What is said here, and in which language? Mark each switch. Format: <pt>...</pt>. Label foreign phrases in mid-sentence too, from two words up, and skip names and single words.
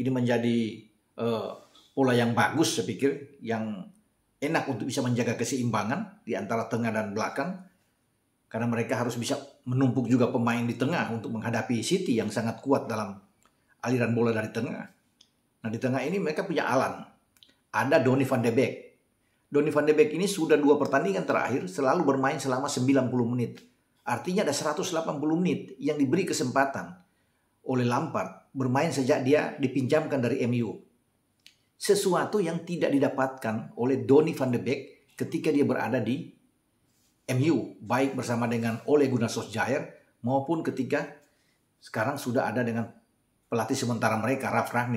<id>Ini menjadi pola yang bagus, saya pikir, yang enak untuk bisa menjaga keseimbangan di antara tengah dan belakang. Karena mereka harus bisa menumpuk juga pemain di tengah untuk menghadapi City yang sangat kuat dalam aliran bola dari tengah. Nah, di tengah ini mereka punya Alan. Ada Donny van de Beek. Donny van de Beek ini sudah 2 pertandingan terakhir selalu bermain selama 90 menit. Artinya ada 180 menit yang diberi kesempatan oleh Lampard bermain sejak dia dipinjamkan dari MU. Sesuatu yang tidak didapatkan oleh Donny van de Beek ketika dia berada di MU, baik bersama dengan Ole Gunnar Solskjaer maupun ketika sekarang sudah ada dengan pelatih sementara mereka, Ralf Rangnick.</id>